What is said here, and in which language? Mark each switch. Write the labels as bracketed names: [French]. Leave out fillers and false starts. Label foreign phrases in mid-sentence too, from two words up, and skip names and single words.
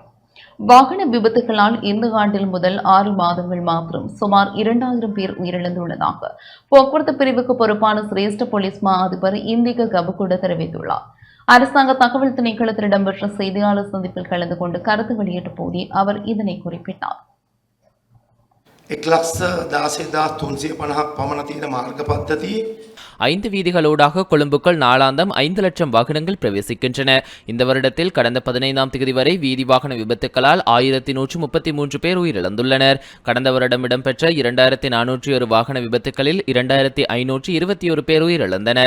[Tamil] வாகன விபத்துகளால் இந்த ஆண்டில் முதல் 6 மாதங்கள் மாத்திரம் சுமார் 2,000 பேர் உயிரிழந்துள்ளதாக போக்குவரத்து பிரிவுக்கு பொறுப்பான சிரேஷ்ட போலீஸ் மா அதிபர் இந்திக கமுகவிட தெரிவித்துள்ளார். அரசாங்க தகவல் திணைக்களத்தில் இடம்பெற்ற செய்தியாளர் சந்திப்பில் கலந்து கொண்டு கருத்து வெளியிட்ட போதே அவர் இதனை குறிப்பிட்டார். [Sinhala] 1,16,350ක් පමණ තියෙන මාර්ග පද්ධතියේ [Tamil] 5 வீதிகளூடாக கொழும்புக்குள் நாளாந்தம் 5 லட்சம் வாகனங்கள் பிரவேசிக்கின்றன. இந்த வருடத்தில் கடந்த 15ஆம் தேதி வரை வீதி வாகன விபத்துக்களால் 1133 பேர் உயிரிழந்துள்ளனர். கடந்த வருடம் இடம்பெற்ற 2401 வாகன விபத்துக்களில் 2521 பேர் உயிரிழந்தனர்.